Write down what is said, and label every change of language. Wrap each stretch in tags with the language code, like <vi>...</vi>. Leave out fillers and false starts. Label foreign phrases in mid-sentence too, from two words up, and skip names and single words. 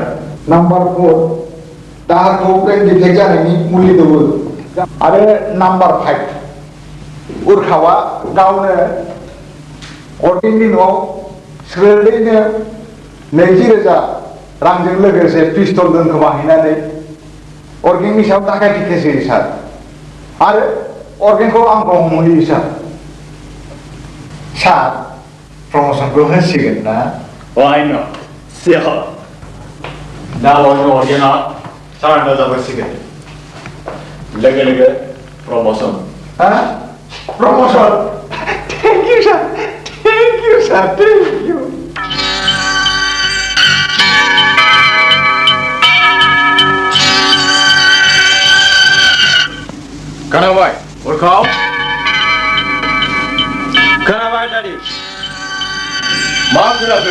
<brx>नाम्बार 4 दाहारखौ ब्रेन डिफेक्ट जानायनि मुलि दौवो आरो नाम्बार 5 उरखावा गावनो अर्गेंनि न'आव स्रोदैनो 20,000 रांजों लोगोसे पिस्तल दोनखोमाहैनानै अर्गेंनि सायाव दाखायथि केस होयो सार आरो अर्गेंखौ आंखौ हमहैयो सार सार प्रमोशनखौ होसिगोन ना</brx> <en>Why not? Sure.</en> <brx>दा अर्गेना सारेन्डार जाबोसिगोन लोगो लोगो प्रमोशन हा</brx> <en>promotion thank you sir thank you sir thank you</en> <brx>खोनाबाय उरखाव खोनाबाय दादि मा खोनाखो</brx>